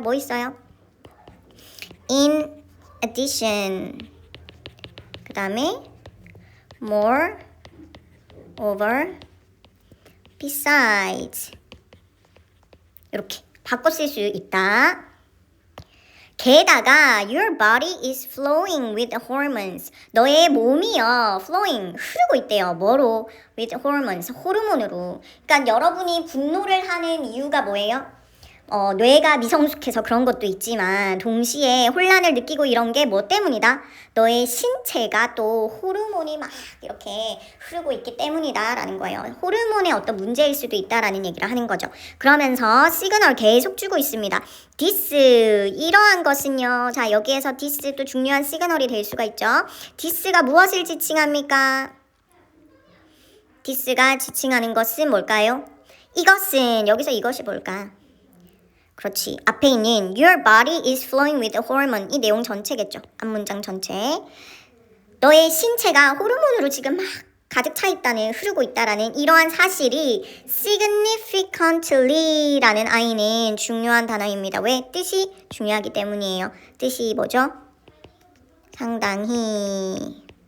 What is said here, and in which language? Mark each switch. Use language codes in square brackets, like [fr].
[ko] 뭐 있어요? in addition, 그 다음에 more, over, besides 이렇게 바꿔 쓸 수 있다. [en] 게다가 your body is flowing with hormones. [ko] 너의 몸이요 flowing 흐르고 있대요. 뭐로? with hormones 호르몬으로. 그러니까 여러분이 분노를 하는 이유가 뭐예요? 뇌가 미성숙해서 그런 것도 있지만 동시에 혼란을 느끼고 이런 게 뭐 때문이다? 너의 신체가 또 호르몬이 막 이렇게 흐르고 있기 때문이다 라는 거예요. 호르몬의 어떤 문제일 수도 있다라는 얘기를 하는 거죠. 그러면서 시그널 계속 주고 있습니다. this, 이러한 것은요. 자, 여기에서 this 또 중요한 시그널이 될 수가 있죠. this가 무엇을 지칭합니까? this가 지칭하는 것은 뭘까요? 이것은, 여기서 이것이 뭘까? 그렇지. [en] 앞에 있는 Your body is flowing with hormone. [ko] 이 내용 전체겠죠. 앞문장 전체. 너의 신체가 호르몬으로 지금 막 가득 차 있다는, 흐르고 있다라는 이러한 사실이 significantly 라는 아이는 중요한 단어입니다. 왜? 뜻이 중요하기 때문이에요. 뜻이 뭐죠? 상당히.